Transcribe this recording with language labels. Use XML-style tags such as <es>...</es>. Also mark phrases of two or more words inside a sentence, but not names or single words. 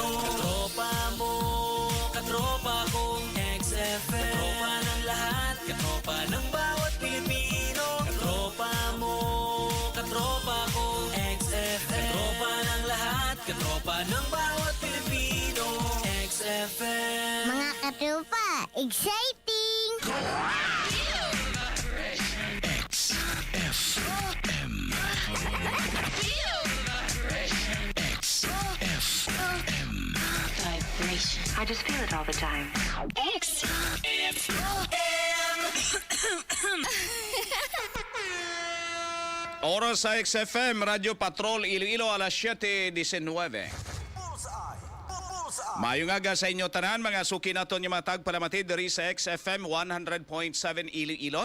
<tl>Katropa mo, katropa ko. XFM, katropa ng lahat. Katropa ng bawat Pilipino. Katropa mo, katropa ko. XFM, katropa ng lahat. Katropa ng bawat Pilipino. XFM. Mga katropa, exciting! XFM. XFM. Vibration.</tl> <en>I just feel it all the time.</en> <tl>Oras sa XFM, Radyo Patrol, Iloilo, alas 7:19.</tl> <hil>Mayong aga sa inyo tanan, mga suki naton yung mga tagpalamatid diri sa XFM 100.7 Iloilo.</hil>